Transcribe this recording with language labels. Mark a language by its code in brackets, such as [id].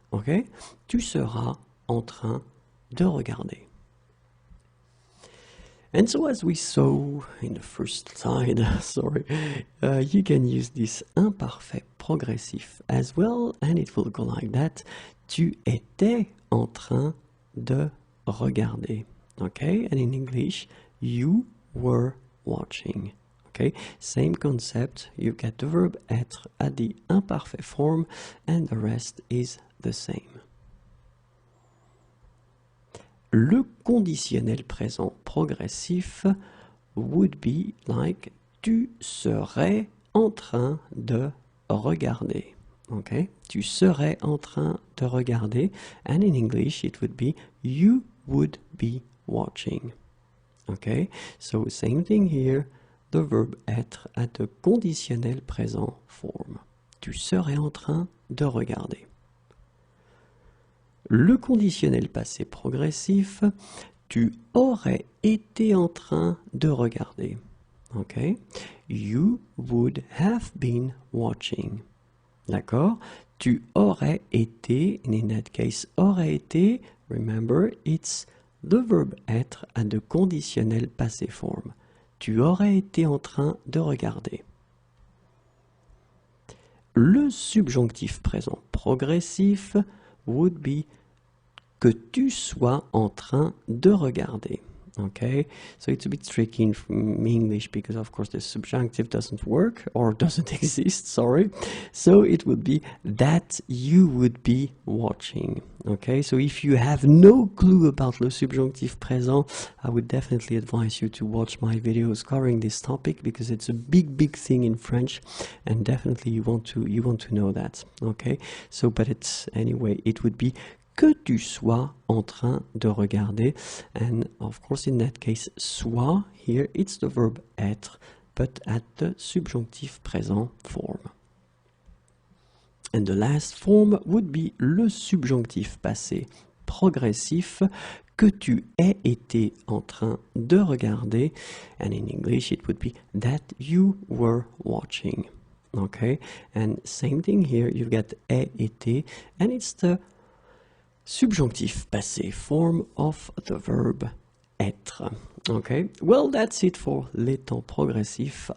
[fr] Okay, tu seras en train de regarder. [en] And so as we saw in the first slide, you can use this imparfait progressif as well, and it will go like that. [fr] Tu étais en train de regarder. [en] Okay, and in English, you were watching. Okay, same concept. You get the verb être at the imparfait form, and the rest is the same. [fr] Le conditionnel présent progressif [en] would be like [fr] tu serais en train de regarder. [en] Okay, [fr] tu serais en train de regarder, [en] and in English it would be you would be watching. Okay, so same thing here, the verb être at the conditionnel présent form. [fr] Tu serais en train de regarder. Le conditionnel passé progressif, tu aurais été en train de regarder. [en] Okay, you would have been watching. [fr] D'accord? Tu aurais été, [en] and in that case, aurait été, remember, it's the verb être at the conditionnel passé form. [fr] Tu aurais été en train de regarder. Le subjonctif présent progressif [en] would be [fr] que tu sois en train de regarder. [en] Okay, so it's a bit tricky in English because of course the subjunctive doesn't work or doesn't exist, sorry. So it would be that you would be watching. Okay, so if you have no clue about le subjonctif présent, I would definitely advise you to watch my videos covering this topic because it's a big thing in French, and definitely you want to know that. Okay, so but it's anyway, it would be [fr] que tu sois en train de regarder, [en] and of course in that case sois here it's the verb être but at the subjonctif présent form. And the last form would be le subjonctif passé progressif [fr] que tu aies été en train de regarder. [en] And in English, it would be that you were watching. Okay, and same thing here, you've got ait été, and it's the subjunctive passé form of the verb être. Okay, well, that's it for les temps progressifs.